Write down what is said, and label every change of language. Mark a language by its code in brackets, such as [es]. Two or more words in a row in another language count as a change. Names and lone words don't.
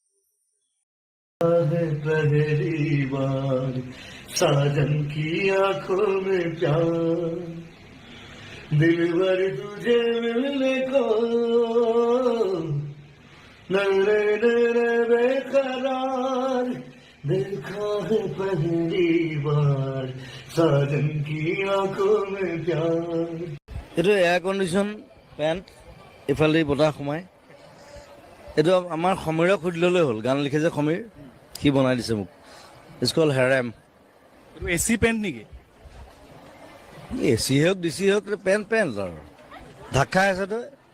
[hi] पहली बार साजन की आंखों में प्यार दिल भर तुझे मिलने को नरे नरे बेकरार देखा है पहली बार साजन की आंखों में प्यार। [as] এইটো [en] air condition paint [as] ইফালে বতাহ সোমায়। এইটো আমাৰ সমীৰক সুধি ল'লেই হ'ল, গান লিখে যে সমীৰ, সি বনাই দিছে মোক। [en] it's call haram. [as] এইটো [en] AC paint [as] নেকি? এচি হওক ডিচি হওক পেণ্ট পেণ্ট আৰু ঢাক খাই আছে তই।